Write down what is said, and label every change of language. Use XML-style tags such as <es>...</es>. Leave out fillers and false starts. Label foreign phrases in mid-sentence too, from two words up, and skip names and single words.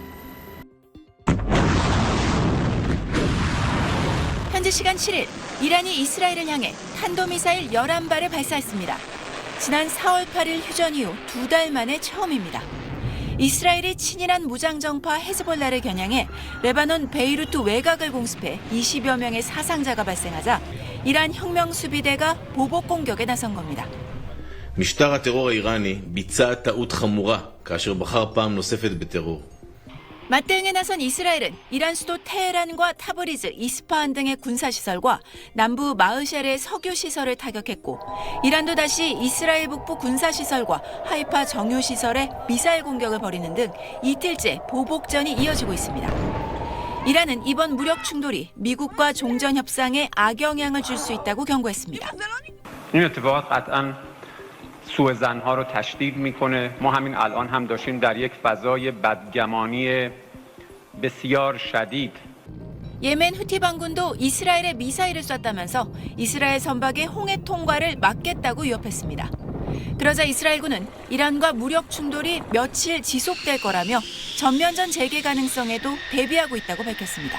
<ko>현지 시간 7일 이란이 이스라엘을 향해 탄도미사일 11발을 발사했습니다. 지난 4월 8일 휴전 이후 2달 만에 처음입니다. 이스라엘이 친이란 무장정파 헤즈볼라를 겨냥해 레바논 베이루트 외곽을 공습해 20여 명의 사상자가 발생하자 이란 혁명수비대가 보복 공격에 나선 겁니다.</ko> <he>משטר הטרור האיראני ביצע טעות חמורה כאשר בחר פעם נוספת בטרור.</he> <ko>맞대응에 나선 이스라엘은 이란 수도 테헤란과 타브리즈, 이스파한 등의 군사시설과 남부 마으샤르의 석유시설을 타격했고 이란도 다시 이스라엘 북부 군사시설과 하이파 정유시설에 미사일 공격을 벌이는 등 이틀째 보복전이 이어지고 있습니다. 이란은 이번 무력 충돌이 미국과 종전협상에 악영향을 줄 수 있다고 경고했습니다.</ko> <fa>سوء زنها رو تشدید میکنه. ما همین الان هم داشتیم در یک فضای بدگمانی بسیار شدید.</fa> <ko>예멘 후티 반군도 이스라엘에 미사일을 쐈다면서 이스라엘 선박의 홍해 통과를 막겠다고 위협했습니다. 그러자 이스라엘군은 이란과 무력 충돌이 며칠 지속될 거라며 전면전 재개 가능성에도 대비하고 있다고 밝혔습니다.</ko>